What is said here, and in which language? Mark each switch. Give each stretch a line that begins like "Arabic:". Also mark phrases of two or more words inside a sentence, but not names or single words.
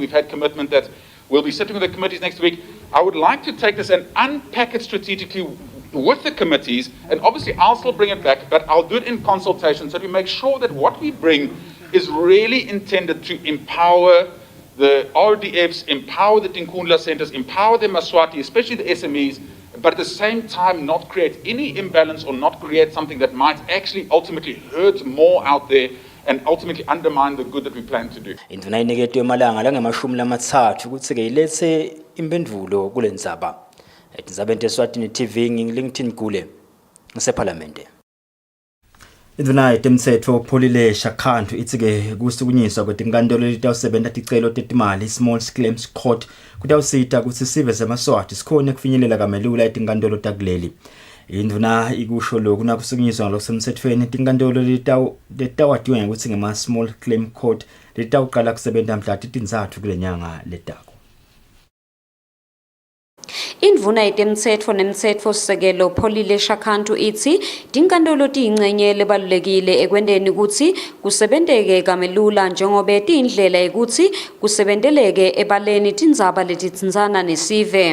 English: We've had commitment that we'll be sitting with the committees next week. I would like to take this and unpack it strategically with the committees, and obviously I'll still bring it back, but I'll do it in consultation so we make sure that what we bring is really intended to empower the RDFs, empower the Tinkundla centers, empower the Eswatini, especially the SMEs, but at the same time not create any imbalance or not create something that might actually ultimately hurt more out there and ultimately undermine the good that we plan to do.
Swati: Induna iniketwe malanga langamashumi lamathathu ukuthi ke ilethe impendulo kule ndzaba. Ndzabeni Eswatini TV ngilingithini kule ngeseParliament. Induna itemthetho Pholile Shakhantu ithi ke kusukunyiswa kwetinkantolo letawusebenta ticelo tetimali
English: small claims court
Swati: kutawusita ukuthi sive semaswati sikhona kufinyelela kamelula etinkantolo takuleli. Induna ikusho lokhu nakusukunyiswa ngalokusemthethweni tinkantolo letawatiwe ukuthi ngema
English: small claim court
Swati: letawuqala kusebenta mhla tintsathu kule nyanga letako. Indvuna yetemtsetfo nemtsetfo sisekelo Pholile Shakhantu ithi tinkantolo tiyingcenye lebalulekile ekwenteni ukuthi kusebenteke kamelula njengobe tiyindlela yekuthi kusebenteleke ebaleni tindzaba letitsintsana nesive.